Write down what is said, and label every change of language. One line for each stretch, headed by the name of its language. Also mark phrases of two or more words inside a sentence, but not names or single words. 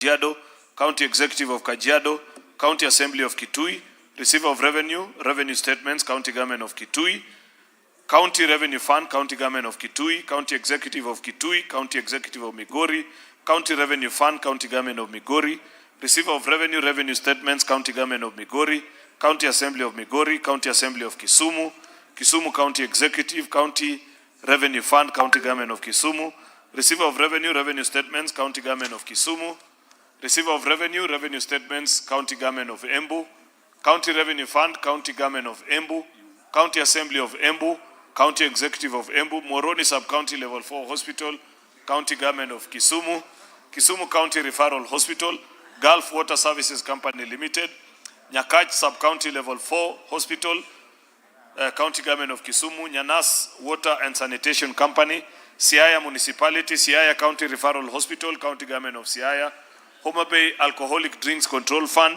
English: Kajiado, County Executive of Kajiado, County Assembly of Kitui, Receiver of Revenue, Revenue Statements, County Government of Kitui, County Revenue Fund, County Government of Kitui, County Executive of Kitui, County Executive of Migori, County Revenue Fund, County Government of Migori, Receiver of Revenue, Revenue Statements, County Government of Migori, County Assembly of Migori, County Assembly of Kisumu, Kisumu County Executive, County Revenue Fund, County Government of Kisumu, Receiver of Revenue, Revenue Statements, County Government of Kisumu, Receiver of Revenue, Revenue Statements, County Government of Embu, County Revenue Fund, County Government of Embu, County Assembly of Embu, County Executive of Embu, Moroni Sub-County Level 4 Hospital, County Government of Kisumu, Kisumu County Referral Hospital, Gulf Water Services Company Limited, Nyakach Sub-County Level 4 Hospital, County Government of Kisumu, Nyanas Water and Sanitation Company, Siaya Municipality, Siaya County Referral Hospital, County Government of Siaya, Homa Bay Alcoholic Drinks Control Fund,